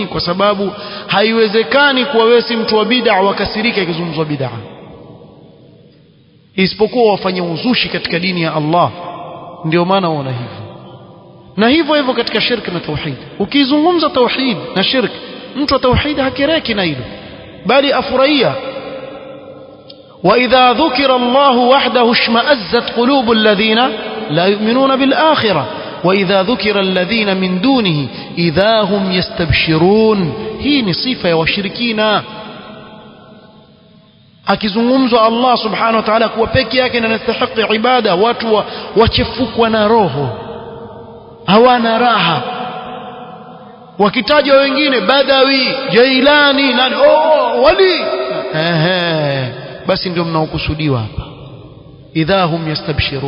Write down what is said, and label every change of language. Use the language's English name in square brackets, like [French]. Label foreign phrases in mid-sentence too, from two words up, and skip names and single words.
[Swahili] Kwa sababu haiwezekani kuwa wewe si mtu wa bid'a wakasirika ikizungumzwa bid'a, isipokuwa wafanye uzushi katika dini ya Allah. Ndio maana waona hivyo. Na hivyo hivyo katika shirki na tauhid, ukizungumza tauhid na shirki, mtu wa tauhid hakireki na hilo, bali afurahia. [Arabic] وإذا ذكر الله وحده اشمأزت قلوب الذين لا يؤمنون بالآخرة وإذا ذكر الذين من دونه إذا هم يستبشرون. هي صفة وشركين. [Swahili] akizungumzwa Allah [Arabic] سبحانه وتعالى [Swahili] kuwa peke yake na anastahili ibada, watu wachefukwa na roho, hawana raha. Wakitajwa wengine Badawi, Jailani, nani, wali, basi ndio mnaokusudiwa hapa, [Arabic] إذا هم يستبشرون.